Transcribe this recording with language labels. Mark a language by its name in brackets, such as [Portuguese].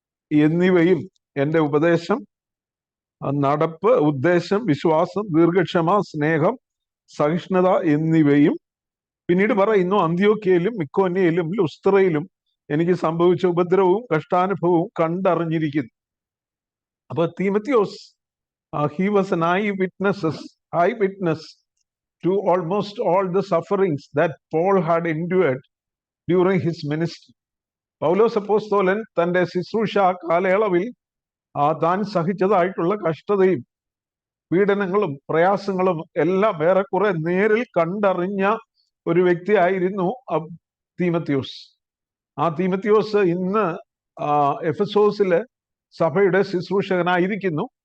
[Malayalam] എന്നിവയും, എന്റെ ഉപദേശം, നടപ്പ്, ഉദ്ദേശം, വിശ്വാസം, ദീർഘക്ഷമ, സ്നേഹം, സഹിഷ്ണുത എന്നിവയും. പിന്നീട് പറയുന്നു, അന്ത്യോക്യയിലും ഇക്കോന്യയിലും ലുസ്ത്രയിലും എനിക്ക് സംഭവിച്ച ഉപദ്രവവും കഷ്ടാനുഭവവും കണ്ടറിഞ്ഞിരിക്കുന്നു. [English] അപ്പൊ തിമോഥെയോസ്, he was an eyewitness to almost all the sufferings that Paul had endured during his ministry. [Malayalam] പൗലോസ് അപ്പോസ്തലൻ തന്റെ ശുശ്രൂഷ കാലയളവിൽ താൻ സഹിച്ചതായിട്ടുള്ള കഷ്ടതയും പീഡനങ്ങളും പ്രയാസങ്ങളും എല്ലാം ഏറെക്കുറെ നേരിൽ കണ്ടറിഞ്ഞ ഒരു വ്യക്തിയായിരുന്നു തിമോഥെയോസ്. ആ തിമോഥെയോസ് ഇന്ന് എഫെസോസിലെ സഭയുടെ ശുശ്രൂഷകനായിരിക്കുന്നു.